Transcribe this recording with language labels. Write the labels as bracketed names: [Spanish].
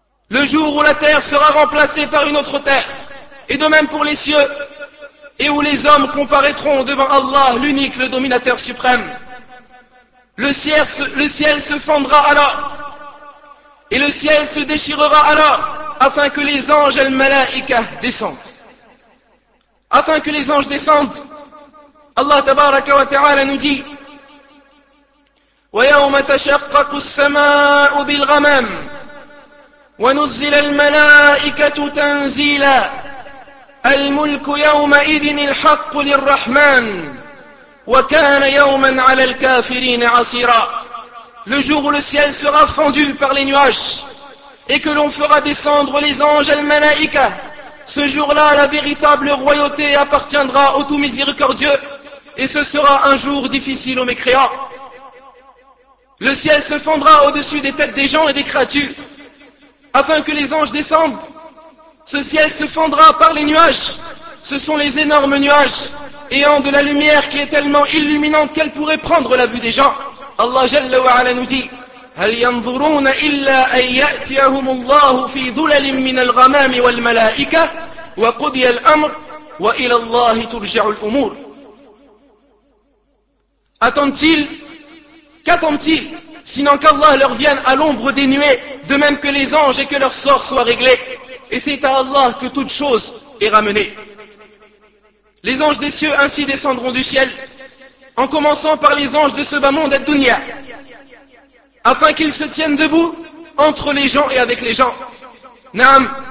[French] Le jour où la terre sera remplacée par une autre terre, et de même pour les cieux, et où les hommes comparaîtront devant Allah, l'unique, le dominateur suprême. Le ciel se fendra alors, et le ciel se déchirera alors, afin que les anges al-malaïka descendent. Afin que les anges descendent, Allah tabaraka wa ta'ala nous dit, [Arabic] وَيَوْمَ تَشَقَّقُ السَّمَاءُ بِالْغَمَامِ وَنُزِّلَ الْمَلَائِكَةُ تَنْزِيلًا الْمُلْكُ يَوْمَئِذٍ الْحَقُّ لِلرَّحْمَنِ وَكَانَ يَوْمًا عَلَى الْكَافِرِينَ عَصِيرًا. [French] Le jour où le ciel sera fendu par les nuages et que l'on fera descendre les anges al-malaïka, ce jour-là la véritable royauté appartiendra au tout miséricordieux et ce sera un jour difficile aux mécréants. Le ciel se fendra au-dessus des têtes des gens et des créatures afin que les anges descendent. Ce ciel se fendra par les nuages. Ce sont les énormes nuages ayant de la lumière qui est tellement illuminante qu'elle pourrait prendre la vue des gens. Allah Jalla wa Ala nous dit: [Arabic] هل ينظرون إلا أن يأتيهم الله في ظلل من الغمام والملائكة وقضي الأمر وإلى الله ترجع الأمور. [French] Attendent-ils? Qu'attendent-ils? Sinon qu'Allah leur vienne à l'ombre des nuées, de même que les anges, et que leur sort soit réglé. Et c'est à Allah que toute chose est ramenée. Les anges des cieux ainsi descendront du ciel, en commençant par les anges de ce bas monde ad-dunya, afin qu'ils se tiennent debout entre les gens et avec les gens. Naam.